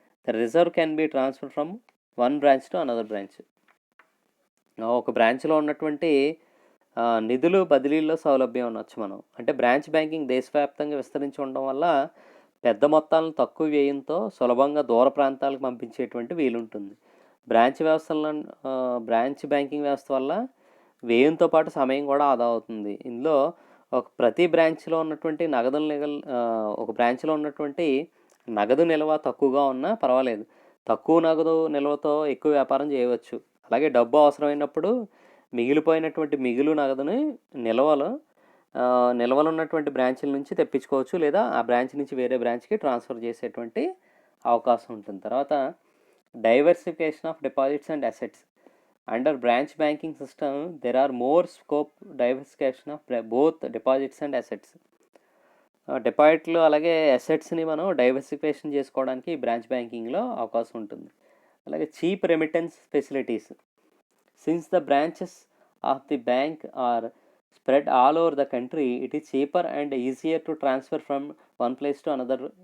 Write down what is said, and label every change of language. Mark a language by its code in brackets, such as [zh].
[en] The reserve can be transferred from one branch to another branch. [te] ఒక బ్రాంచ్లో ఉన్నటువంటి నిధులు బదిలీల్లో సౌలభ్యం ఉండొచ్చు మనం. అంటే బ్రాంచ్ బ్యాంకింగ్ దేశవ్యాప్తంగా విస్తరించి ఉండడం వల్ల పెద్ద మొత్తాలను తక్కువ వ్యయంతో సులభంగా దూర ప్రాంతాలకు పంపించేటువంటి వీలుంటుంది. బ్రాంచ్ బ్యాంకింగ్ వ్యవస్థ వల్ల వ్యయంతో పాటు సమయం కూడా ఆదా అవుతుంది. ఇందులో ప్రతి బ్రాంచ్లో ఉన్నటువంటి ఒక బ్రాంచ్లో ఉన్నటువంటి నగదు నిల్వ తక్కువగా ఉన్నా పర్వాలేదు, తక్కువ నగదు నిల్వతో ఎక్కువ వ్యాపారం చేయవచ్చు. అలాగే డబ్బు అవసరమైనప్పుడు మిగిలిపోయినటువంటి నగదుని నిల్వలు ఉన్నటువంటి బ్రాంచ్ల నుంచి తెప్పించుకోవచ్చు, లేదా ఆ బ్రాంచ్ నుంచి వేరే బ్రాంచ్కి ట్రాన్స్ఫర్ చేసేటువంటి అవకాశం ఉంటుంది. తర్వాత [en] diversification of deposits and assets. Under branch banking system, there are more scope diversification of both deposits and assets. [te] డిపాజిట్లు అలాగే అసెట్స్ని మనం డైవర్సిఫికేషన్ చేసుకోవడానికి బ్రాంచ్ బ్యాంకింగ్లో అవకాశం ఉంటుంది. [en] అలాగే cheap remittance facilities. Since the branches of the bank are spread all over the country, it is cheaper and easier to transfer from one place to another.